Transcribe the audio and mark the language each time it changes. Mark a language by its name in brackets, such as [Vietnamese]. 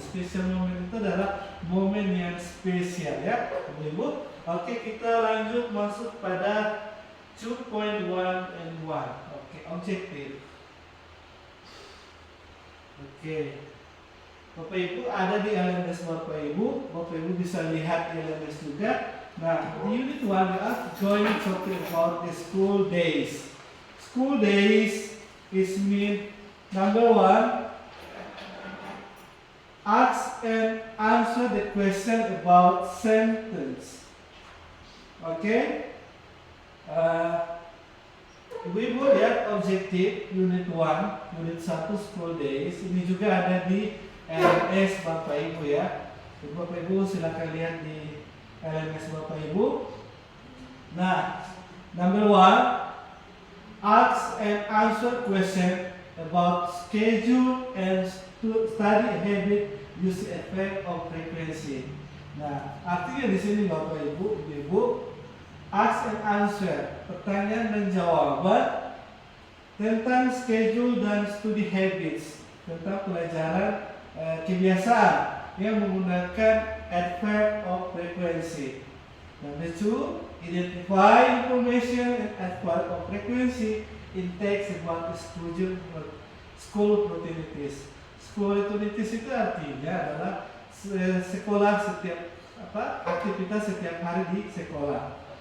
[Indonesian] Special moment itu adalah momen yang spesial ya, Ibu. Oke, kita lanjut masuk pada 2.1 and 1. [English] Oke, objective. [Indonesian] Oke. Bapak Ibu ada di LMS Bapak Ibu bisa lihat di LMS juga. [English] Nah, di unit 1 we are going to talk about the school days. School days is mean number 1, ask and answer the question about sentence. Okay? [Indonesian] Ibu lihat objektif unit 1, unit 1 school days. Ini juga ada di LMS Bapak Ibu ya. Bapak Ibu silakan lihat di LMS Bapak Ibu. [English] Nah, number 1, ask and answer question about schedule and study habit use effect of frequency. [Indonesian] Nah, artinya di sini Bapak Ibu, [English] ask and answer, [Indonesian] pertanyaan dan jawaban tentang schedule dan studi habits, tentang pelajaran kebiasaan yang menggunakan adverb of frequency. [English] Number 2, identify information and adverb of frequency in text about the school activities. [Indonesian] School activities itu artinya adalah sekolah aktivitas setiap hari di sekolah.